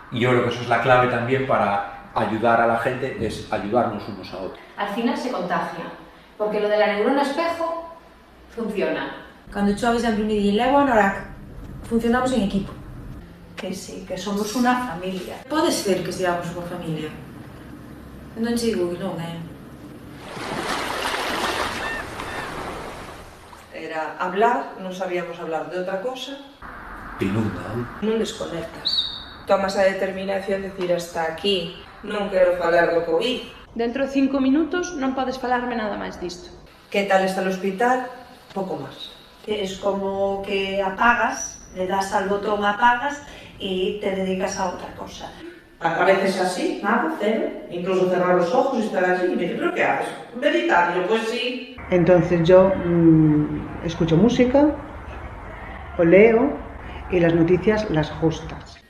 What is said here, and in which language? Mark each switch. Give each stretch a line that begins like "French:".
Spanish: Y yo creo que eso es la clave también para ayudar a la gente, es ayudarnos unos a otros. Al final se contagia, porque lo de la neurona espejo funciona. Cuando tú hablas de unir y levo, ahora funcionamos en equipo. Que sí, que somos una familia.
Galician: Pode ser que seamos unha familia. Non digo que non, Era hablar, non sabíamos hablar de outra cosa. Inunda. Non desconectas. Tomas a determinación de decir hasta aquí, non quero falar do COVID. Dentro de 5 minutos non podes falarme nada máis disto.
Spanish: Que tal está el hospital?
Galician: Pouco máis.
Spanish: Es como que apagas, le das al botón apagas y te dedicas a otra cosa. A veces así, nada, cero. Incluso cerrar los ojos y estar allí. Y me dice, ¿pero qué haces? Meditar. Y yo, pues sí. Entonces yo escucho música, o leo y las noticias las justas.